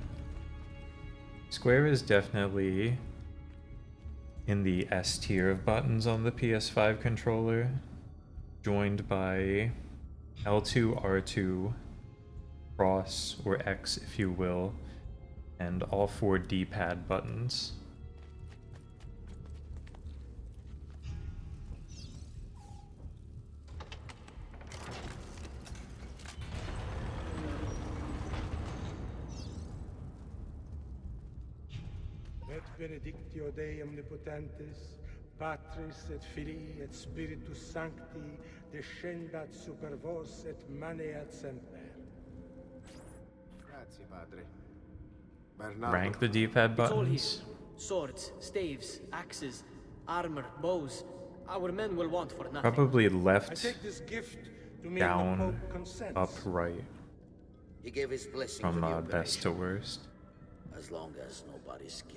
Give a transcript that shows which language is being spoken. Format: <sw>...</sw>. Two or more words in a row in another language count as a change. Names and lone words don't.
<en>Square is definitely in the S tier of buttons on the PS5 controller, joined by L2, R2, cross, or X if you will, and all 4 D-pad buttons.</en> <la>Et benedictio Dei omnipotentis, Patris et Filii et Spiritus Sancti, descendat super vos et maneat semper.</la> <it>Grazie, Padre. Bernardo.</it> <en>Rank the D-pad It's all here. buttons. Swords, staves, axes, armor, bows. Our men will want for nothing. Probably I left, take this gift to mean the down, Pope consents. up, right. He gave his blessing From for the best to operation, worst. as long as nobody's killed.</en>